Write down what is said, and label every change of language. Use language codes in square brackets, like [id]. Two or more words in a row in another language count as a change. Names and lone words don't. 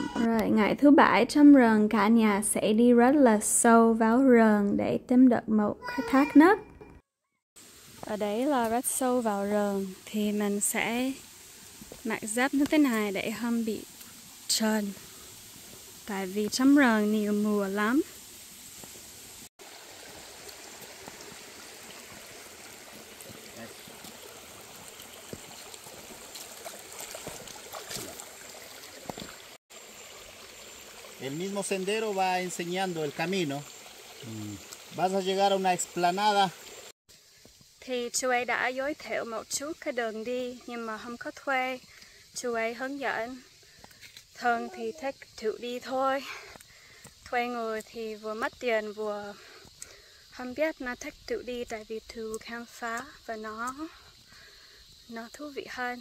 [vi] Rồi ngày thứ Bảy trong rừng, cả nhà sẽ đi rất là sâu vào rừng để tìm được một cái thác nước. Ở đấy là rất sâu vào rừng thì mình sẽ mặc giáp như thế này để không bị trơn. Tại vì trong rừng nhiều mùa lắm. [es] El mismo sendero va enseñando el camino. Vas a llegar a una explanada. [vi] Thì chú ấy đã giới thiệu một chút cái đường đi nhưng mà không có thuê. Chú ấy hướng dẫn. Thường thì thích tự đi thôi. Thuê người thì vừa mất tiền vừa không biết. Nó thích tự đi tại vì tự khám phá và nó thú vị hơn.